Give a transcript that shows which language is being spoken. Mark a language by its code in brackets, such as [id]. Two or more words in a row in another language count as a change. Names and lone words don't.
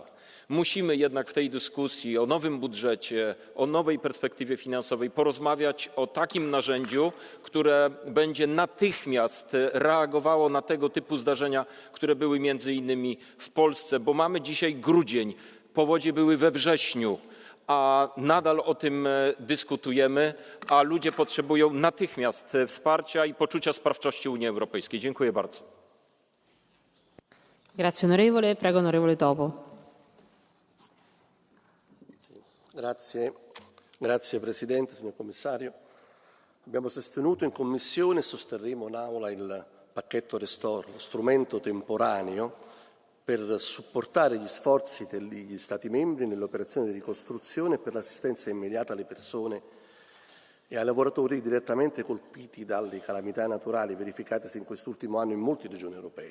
[pl] Musimy jednak w tej dyskusji o nowym budżecie, o nowej perspektywie finansowej porozmawiać o takim narzędziu, które będzie natychmiast reagowało na tego typu zdarzenia, które były między innymi w Polsce, bo mamy dzisiaj grudzień, powodzie były we wrześniu, a nadal o tym dyskutujemy, a ludzie potrzebują natychmiast wsparcia i poczucia sprawczości Unii Europejskiej. Dziękuję bardzo. [it] Grazie onorevole. Prego onorevole Topo. Grazie Presidente, signor Commissario. Abbiamo sostenuto in Commissione e sosterremo in Aula il pacchetto Restore, lo strumento temporaneo per supportare gli sforzi degli Stati membri nell'operazione di ricostruzione e per l'assistenza immediata alle persone e ai lavoratori direttamente colpiti dalle calamità naturali verificatesi in quest'ultimo anno in molte regioni europee.